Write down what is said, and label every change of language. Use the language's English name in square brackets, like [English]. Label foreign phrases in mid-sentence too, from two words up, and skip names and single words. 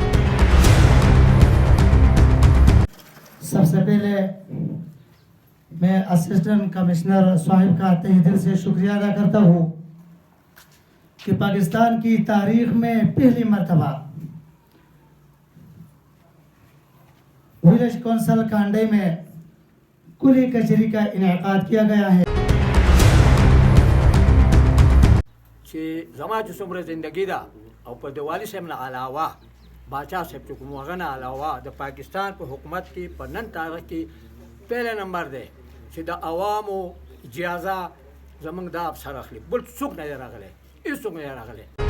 [Urdu] سب سے پہلے میں [English] assistant commissioner [Urdu] صاحب کا تہ دل سے شکریہ ادا کرتا ہوں کہ پاکستان کی تاریخ میں پہلی مرتبہ [English] village council [Urdu] کانڈے میں کلی کچہری کا انعقاد کیا گیا ہے۔ [Pashto] چې زما چې څومره زندگی ده او په د والي صاحب نه علاوه باچا صاحب چې کوم هغه نه علاوه د پاکستان په حکومت کې په نن تاریخ کې پهله نمبر دی چې د عوامو اجازه زمونږ دا افسر اخلي، بل څوک نه دی راغلی، هېڅوک نه دی راغلی۔